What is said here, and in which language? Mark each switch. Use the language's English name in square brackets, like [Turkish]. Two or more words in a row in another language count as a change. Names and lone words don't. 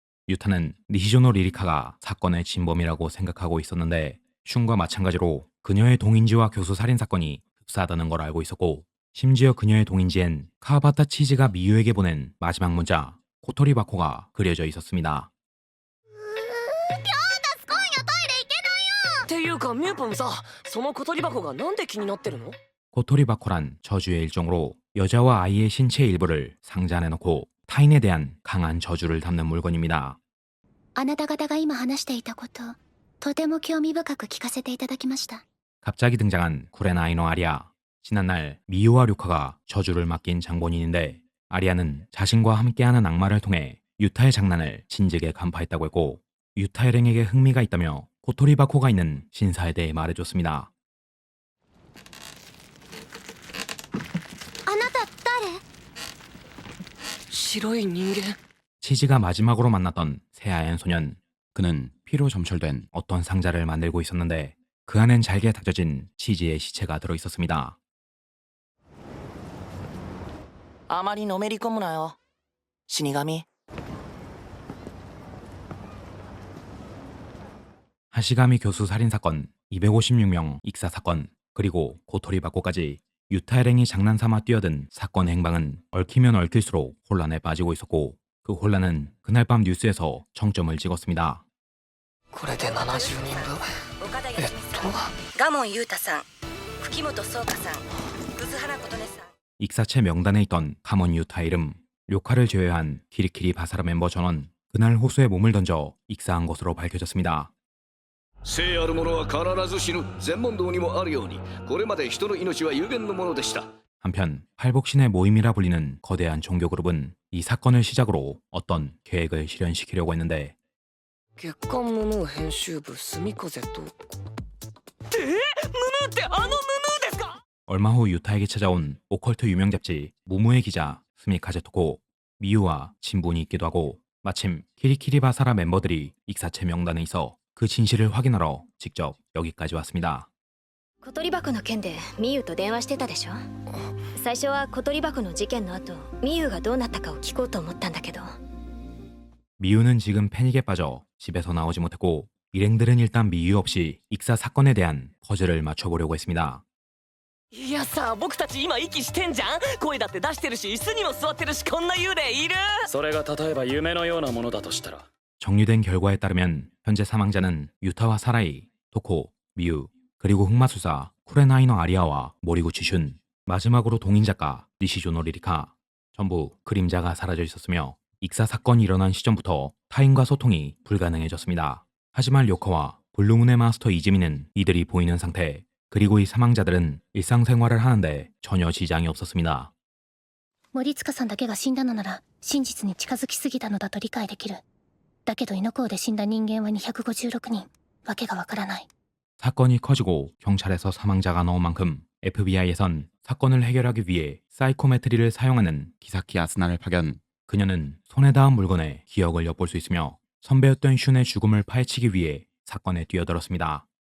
[Korean] 유타는 니시조노 리리카가 사건의 진범이라고 생각하고 있었는데 슌과 마찬가지로 그녀의 동인지와 교수 살인 사건이 흡사하다는 걸 알고 있었고 심지어 그녀의 동인지엔 카와바타 치즈가 미유에게 보낸 마지막 문자 코토리 바코가 그려져 있었습니다. [Japanese] っていうかミューポンさその小鳥箱がなんで気になってるの [Korean] 코토리 바코란 저주의 일종으로 여자와 아이의 신체 일부를 상자 안에 넣고 타인에 대한 강한 저주를 담는 물건입니다. [Japanese] あなた方が今話していたこと、とても興味深く聞かせていただきました。 [Korean] 갑자기 등장한 구레나이노 아리아. 지난날 미유와 류카가 저주를 맡긴 장본인인데 아리아는 자신과 함께하는 악마를 통해 유타의 장난을 진즉에 간파했다고 했고 유타 일행에게 흥미가 있다며 코토리 바코가 있는 신사에 대해 말해줬습니다. [Japanese] あなた誰？白い人間 [Korean] 치즈가 마지막으로 만났던 새하얀 소년. 그는 피로 점철된 어떤 상자를 만들고 있었는데 그 안엔 잘게 다져진 치즈의 시체가 들어있었습니다. [Japanese] あまりのめり込むなよ死神 [Korean] 하시가미 교수 살인사건, 256명 익사사건, 그리고 고토리 바코까지 유타 일행이 장난삼아 뛰어든 사건 행방은 얽히면 얽힐수록 혼란에 빠지고 있었고 그 혼란은 그날 밤 뉴스에서 정점을 찍었습니다. [Japanese] これで70人分賀門優太さん、吹本草加さん、葛花琴音さん。 [Korean] 익사체 명단에 있던 카몬 유타 이름 료카를 제외한 키리키리 바사라 멤버 전원 그날 호수에 몸을 던져 익사한 것으로 밝혀졌습니다. [Japanese] 生ある者は必ず死ぬ全問答にもあるようにこれまで人の命は有限のものでした [Korean] 한편 팔복신의 모임이라 불리는 거대한 종교 그룹은 이 사건을 시작으로 어떤 계획을 실현시키려고 했는데 [Japanese] 月刊ムムー編集部住風とムムーってあのムムーですか [Korean] 얼마 후 유타에게 찾아온 오컬트 유명 잡지 무무의 기자 스미카제 토코 미유와 친분이 있기도 하고 마침 키리키리 바사라 멤버들이 익사체 명단에 있어 그 진실을 확인하러 직접 여기까지 왔습니다. [Japanese] 小鳥箱の件でミユと電話してたでしょ。最初は小鳥箱の事件の後ミユがどうなったかを聞こうと思ったんだけど [Korean] 미유는 지금 패닉에 빠져 집에서 나오지 못했고 일행들은 일단 미유 없이 익사 사건에 대한 퍼즐을 맞춰보려고 했습니다. [Japanese] いやさ僕たち今息してんじゃん声だって出してるし椅子にも座ってるしこんな幽霊いるそれが例えば夢のようなものだとしたら [Korean] 정리된 결과에 따르면 현재 사망자는 유타와 사라이, 토코, 미유, 그리고 흑마술사 쿠레나이노 아리아와 모리구치 슌, 마지막으로 동인작가 니시조노 리리카 전부 그림자가 사라져 있었으며 익사 사건이 일어난 시점부터 타인과 소통이 불가능해졌습니다. 하지만 료카와 블루문의 마스터 이즈미는 이들이 보이는 상태 그리고 이 사망자들은 일상생활을 하는데 전혀 지장이 없었습니다. [Japanese] 森塚さんだけが死んだのなら真実に近づきすぎたのだと理解できる。だけど猪子で死んだ人間は256人。わけがわからない。 [Korean] 사건이 커지고 경찰에서 사망자가 나온 만큼 FBI에선 사건을 해결하기 위해 사이코메트리를 사용하는 기사키 아스나를 파견. 그녀는 손에 닿은 물건에 기억을 엿볼 수 있으며 선배였던 슌의 죽음을 파헤치기 위해 사건에 뛰어들었습니다.